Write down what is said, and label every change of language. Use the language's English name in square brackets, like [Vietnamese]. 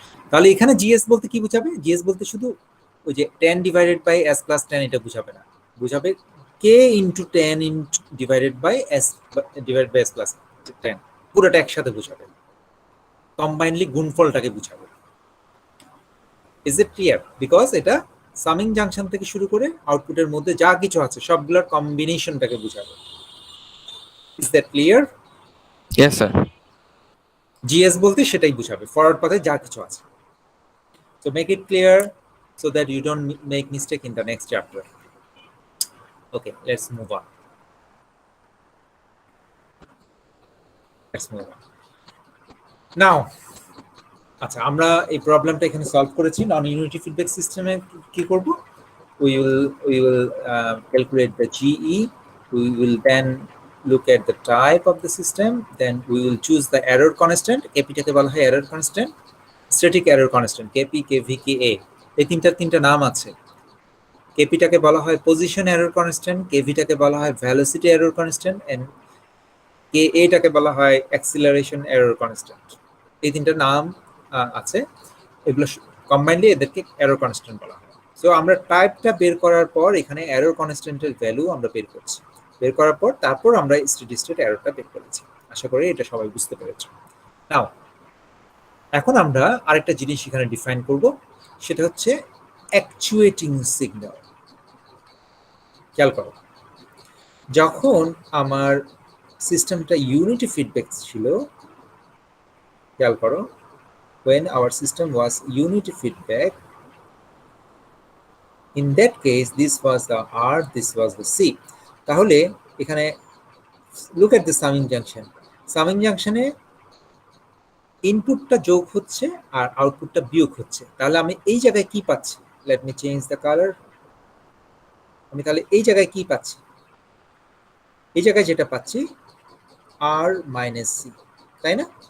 [Bangla] তাহলে এখানে জিএস বলতে কি বুঝাবে? জিএস বলতে শুধু ওই যে 10 ডিভাইডেড বাই s প্লাস 10 এটা বুঝাবে না, বুঝাবে k into 10 divided by s divided by s plus 10, পুরোটা একসাথে বুঝাবে, কম্বাইনলি গুণফলটাকে বুঝাবে। [English] Is it clear? [Bangla] বিকজ এটা সামিং জাংশন থেকে শুরু করে আউটপুটের মধ্যে যা কিছু আছে সবগুলোর কম্বিনেশনটাকে বুঝাবে। [English] Is that clear? Yes sir. [Bangla] GS বলতে সেটাই বুঝাবে, ফরওয়ার্ড পাথে যা কিছু আছে। [English] So make it clear so that you don't make mistake in the next chapter. Okay, let's move on. [Bangla] Now, আচ্ছা আমরা এই প্রবলেমটা এখানে সলভ করেছি। নন ইউনিটি ফিডব্যাক সিস্টেমে কি করব? [English] We will calculate the GE. We will then look at the type of the system. Then we will choose the error constant. [Bangla] KP-টাকে বলা হয় error constant. Static error constant, KP, KV, KA, এই তিনটা নাম আছে। KP-টাকে বলা হয় পজিশন এরর কনস্ট্যান্ট, KV-টাকে বলা হয় ভেলোসিটি এরর কনস্ট্যান্ট, এন্ড KA-টাকে বলা হয় অ্যাক্সিলারেশন এরর কনস্ট্যান্ট। এই তিনটা নাম আছে, এগুলো কম্বাইনলি এদেরকে এরর কনস্ট্যান্ট বলা হয়। সো আমরা টাইপটা বের করার পর এখানে এরর কনস্ট্যান্টের ভ্যালু আমরা বের করছি, বের করার পর তারপর আমরা স্টেডি স্টেট এররটা বের করেছি। আশা করি এটা সবাই বুঝতে পেরেছো। নাও এখন আমরা আরেকটা জিনিস এখানে ডিফাইন করব, সেটা হচ্ছে অ্যাকচুয়েটিং সিগন্যাল। খেয়াল করো, যখন আমার সিস্টেমটা ইউনিটি ফিডব্যাক ছিল, খেয়াল করো, [English] when our system was unity feedback, in that case this was the R, this was the C. [Bangla] তাহলে এখানে [English] look at the summing junction. [Bangla] Summing junction-এ ইনপুটটা যোগ হচ্ছে আর আউটপুটটা বিয়োগ হচ্ছে। তাহলে আমি এই জায়গায় কি পাচ্ছি? [English] Let me change the colour. [Bangla] আমি তাহলে এই জায়গায় কি পাচ্ছি? এই জায়গায় যেটা পাচ্ছি, আর মাইনাস সি, তাই না?